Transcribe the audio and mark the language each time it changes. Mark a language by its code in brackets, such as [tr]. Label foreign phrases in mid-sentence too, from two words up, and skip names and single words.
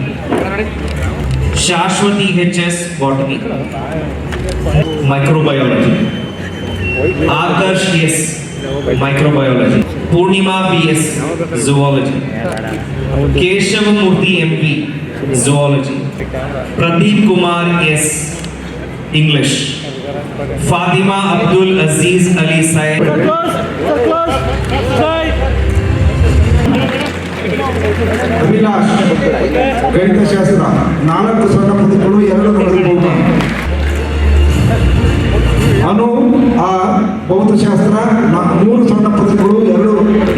[en] Shashwathi HS Botany, Microbiology, Aakarsh S Microbiology, Poornima BS Zoology, Keshava Murthy MP Zoology, Pradeep Kumar S English, Fatima Abdul Aziz Ali Syed, [kn] ಅಭಿಲಾಷ್ ಗಣಿತಶಾಸ್ತ್ರ 4 ಸ್ವರ್ಣ ಪದಕಗಳು 2 ನಗದು ಬಹುಮಾನ. ಅನು ಭೌತಶಾಸ್ತ್ರ 3 ಸ್ವರ್ಣ ಪದಕಗಳು 2.